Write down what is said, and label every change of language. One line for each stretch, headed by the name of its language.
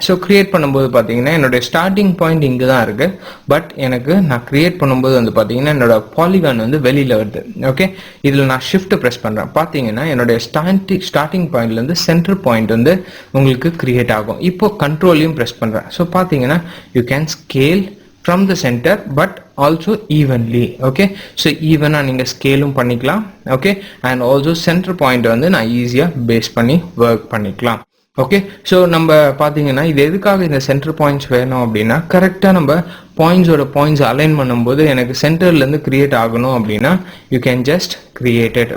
Tamil: So create பண்ணும்போது பார்த்தீங்கன்னா என்னுடைய ஸ்டார்டிங் பாயிண்ட் இங்கே தான் இருக்குது. பட் எனக்கு நான் கிரியேட் பண்ணும்போது வந்து பார்த்தீங்கன்னா என்னோட பாலிகான் வந்து வெளியில் வருது. ஓகே, இதில் நான் ஷிஃப்ட் ப்ரெஸ் பண்ணுறேன். பார்த்தீங்கன்னா என்னுடைய ஸ்டார்டிங் பாயிண்ட்லேருந்து சென்டர் பாயிண்ட் வந்து உங்களுக்கு கிரியேட் ஆகும். இப்போ கண்ட்ரோலையும் ப்ரெஸ் பண்ணுறேன்.
English: So பார்த்தீங்கன்னா you can scale from the center but also evenly.
Tamil: okay, so ஈவனா நீங்க ஸ்கேலும் பண்ணிக்கலாம். okay, and also center point வந்து நான் ஈஸியா பேஸ் பண்ணி ஒர்க் பண்ணிக்கலாம். ஓகே, ஸோ நம்ம பார்த்தீங்கன்னா இது எதுக்காக இந்த சென்டர் பாயிண்ட்ஸ் வேணும் அப்படின்னா, கரெக்டாக நம்ம பாயிண்ட்ஸ் அலைன் பண்ணும்போது எனக்கு சென்டர்லேருந்து கிரியேட் ஆகணும் அப்படின்னா
English: You can just create it.